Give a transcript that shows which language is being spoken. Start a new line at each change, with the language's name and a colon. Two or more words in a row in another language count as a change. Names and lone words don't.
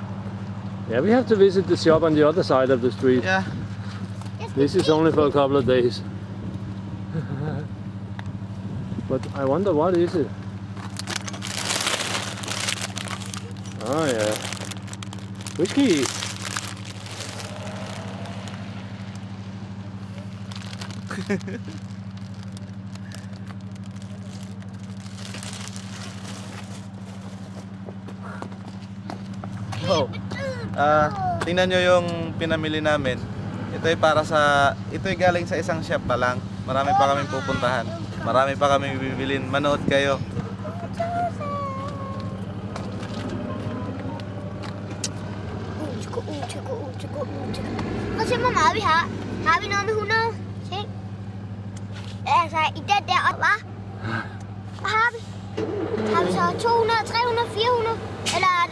English: Yeah, we have to visit the shop on the other side of the street. Yeah. This is only for a couple of days. But I wonder, what is it? Oh yeah. Whiskey. Oh.
Filipino: Tingnan nyo yung pinamili namin. Ito ay galing sa isang shop pa lang. Marami pa kaming pupuntahan. Marami pa kaming bibilin. Manood kayo.
Danish: Prøv at se, hvor meget vi har. Har vi noget med 100? Se. Altså, i den der, hva? Hvad har vi? Har vi så 200, 300, 400? Eller...